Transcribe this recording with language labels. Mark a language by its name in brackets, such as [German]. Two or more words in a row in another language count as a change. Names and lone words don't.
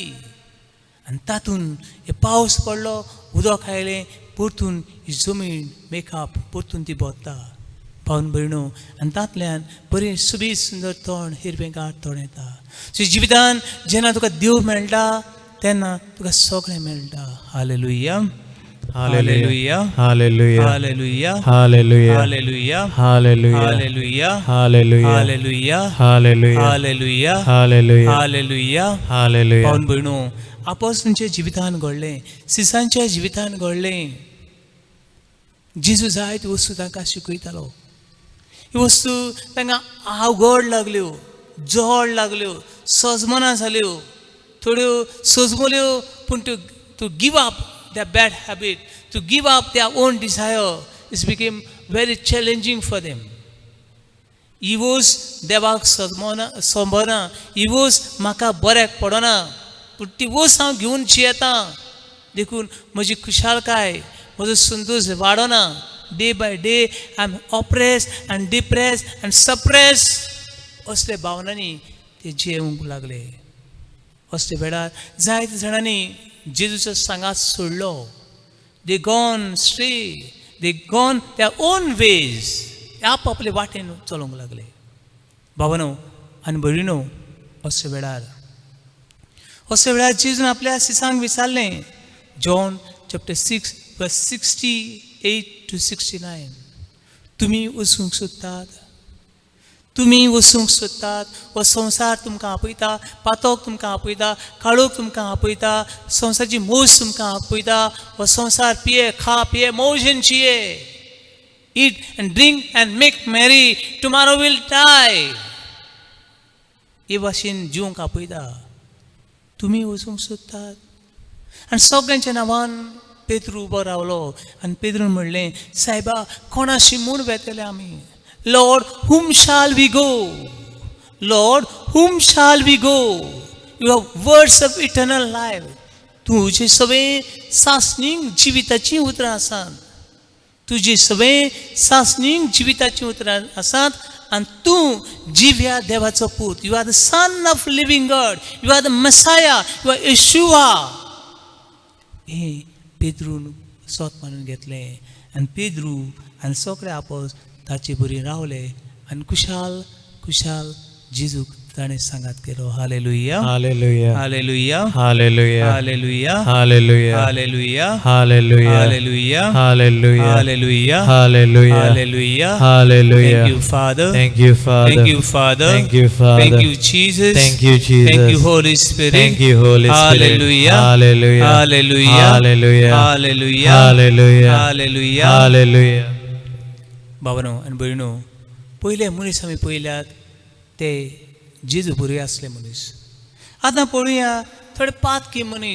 [Konkani] आनी तातून हे पावस पडलो, उदक आयलें, परतून ही जमीन मेकअप परतून ती बोत्ता. पावन भयणो, आनी तांतल्यान बरें सुबीत सुंदर तोंड, हिरवेगार तोंड येता. सो जिवितान जेन्ना तुका देव मेळटा तेन्ना तुका सगळें मेळटा. हालेलुया, हालेलुया, हालेलुया, हालेलुया, हालेलुया, हालेलुया, हालेलुया, हालेलुया, हालेलुया, हालेलुया, हालेलुया, हालेलुया, हालेलुया, हालेलुया. हालेलुया. पावन भयणो, आपोस्तलांच्या जिवितान घडलें, सिसांच्या जिवितान घडलें. जेजू जायत वस्तू तांकां शिकयतालो. ही वस्तू तांकां आवघड लागल्यो, जड लागल्यो, सजमना जाल्यो, थोड्यो सजमल्यो. [English] पूण to give up their bad habit, to give up their own desire, it became very challenging for them. He was [Konkani] देवाक सोबना, [English] he was [Konkani] म्हाका बऱ्याक पडना, पूण ती वस हांव घेवन जियेता, देखून म्हजी खुशालकाय, म्हजो संतोश वाडना. [English] Day by day I am oppressed and depressed and suppressed. [Konkani] असले भावनांनी ते जियेवंक लागले. असले वेळार जायते जाणांनी जेजूचो सांगात सोडलो. [English] They gone stray, they gone their own ways. [Konkani] आपले वाटेन चलोवंक लागले. भावनो आनी भयणीनो, अशे वेळार जेजून आपल्या शिसांक विचारलें. [English] John chapter 6 verse 68 to 69. [Konkani] तुमी वचूंक सोदतात, तुमी वचूंक सोदतात, हो संवसार तुमकां आपयता, पातोक तुमकां आपयता, काळोख तुमकां आपयता, संवसाराची मोज तुमकां आपयता. हो संवसार पिये, खा पिये, मौजेन जिये. [English] Eat and drink and make merry, tomorrow will die. [Konkani] हे भाशेन जिवंक आपयता. तुमी वचूंक सोदतात. आनी सगळ्यांच्या नांवान पेद्रू उबो रावलो आनी पेद्रून म्हणलें, सायबा कोणाशी म्हूण वेतले आमी? [English] लॉर्ड, whom shall we go? Lord, whom shall we go? You have words of eternal life. [Konkani] तुझे सगळे सासणीक जिविताची उतरां आसात. तुजी सगळे सासणीक जिविताची उतरां आसात आनी तूं जिव्या देवाचो पूत. [English] You are the son of living God. You are the Messiah. You are Yeshua. [Konkani] हे पेद्रून सोत मानून घेतलें आनी पेद्रू आनी सगळे आपोस ताचे बरी रावले आनी खुशाल खुशाल जेजूक ताणें सांगात केलो. हालेलुया, हालेलुया, हालेलुया, हालेलुया, हालेलुया, हालेलुया, हालेलुया, हालेलुया, हालेलुया, हालेलुया, हालेलुया, हालेलुया, हालेलुया, हालेलुया. [English] Thank you, Father. Thank you, Father. Thank you, Father. Thank you, Father. Thank you, Jesus. Thank you, Jesus. Thank you, Holy Spirit. Thank you, Holy Spirit. Hallelujah. Hallelujah. Hallelujah. Hallelujah. Hallelujah. Hallelujah. Hallelujah. Hallelujah. [Konkani] भावनो आनी भयणो, पयले मनीस आमी पळयल्यात ते जेजू बरे आसले मनीस. आतां पळोवया थोडे पातकी मनीस.